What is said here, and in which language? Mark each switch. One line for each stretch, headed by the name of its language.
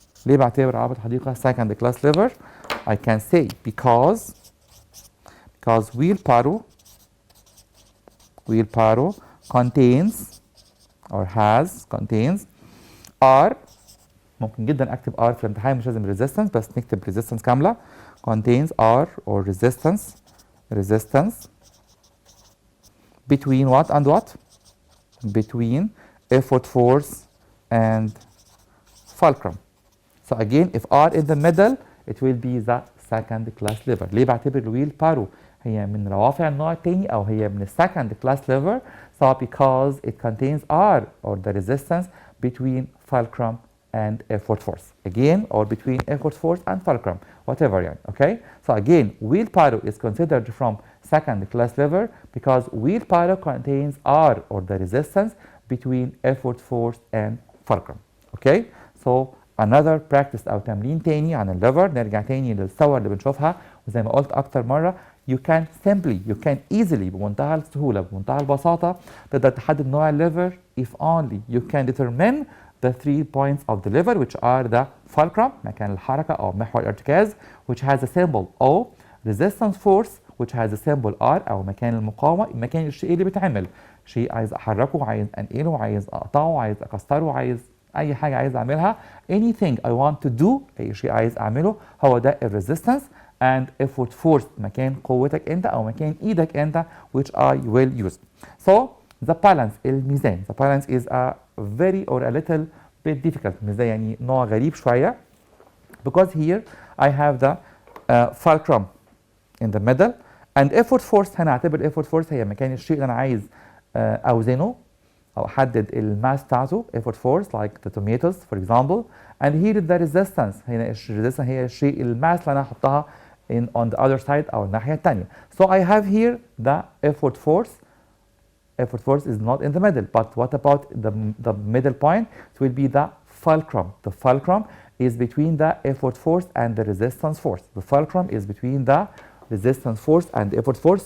Arabic: ليه بعتبر عربة الحديقة
English: second class lever؟ I can say because wheelbarrow contains or contains R.
Arabic: ممكن جدا اكتب R في الامتحان مش لازم resistance، بس نكتب resistance كاملة.
English: contains R or resistance between what and what? between effort force and fulcrum. So again if R in the middle it will be the second class lever.
Arabic: ليه بعتبر الويل هي من روافع النوع الثاني او هي من second class lever؟
English: So because it contains R or the resistance between fulcrum and effort force. Again or between effort force and fulcrum, whatever يعني. Okay. So again wheelbarrow is considered from second class lever because wheelbarrow contains R or the resistance between effort force and fulcrum. Okay. So another practice
Arabic: او تمرين تاني عن الليفر. نرجع تاني للصور اللي بنشوفها، وزي ما قلت اكتر مره
English: you can easily
Arabic: بمنتهى السهوله بمنتهى البساطه تقدر تحدد نوع الليفر
English: if only you can determine the 3 points of the lever which are the fulcrum
Arabic: مكان الحركه او محور الارتكاز
English: which has a symbol O, resistance force which has a symbol R
Arabic: او مكان المقاومه، مكان الشيء اللي بيتعمل، شيء عايز احركه، عايز انقله، عايز اقطعه، عايز اكسره، عايز اي حاجه عايز اعملها.
English: anything I want to do،
Arabic: اي شيء عايز اعمله هو ده الريزيستنس.
English: and effort force
Arabic: مكان قوتك انت او مكان ايدك انت
English: which I will use. So the balance الميزان. the balance is a very or a little bit difficult.
Arabic: الميزان يعني نوع غريب شويه
English: because here I have the fulcrum in the middle and effort force.
Arabic: هنا اعتبر effort force هي مكان الشيء اللي انا عايز اوزنه او احدد الماس بتاعته.
English: effort force like the tomatoes for example. and here the resistance.
Arabic: هنا resistance هي الشيء الماس اللي انا هحطها
English: on the other side
Arabic: او الناحيه الثانيه.
English: so I have here the effort force. effort force is not in the middle, but what about the middle point? It will be the fulcrum. The fulcrum is between the effort force and the resistance force. The fulcrum is between the resistance force and the effort force.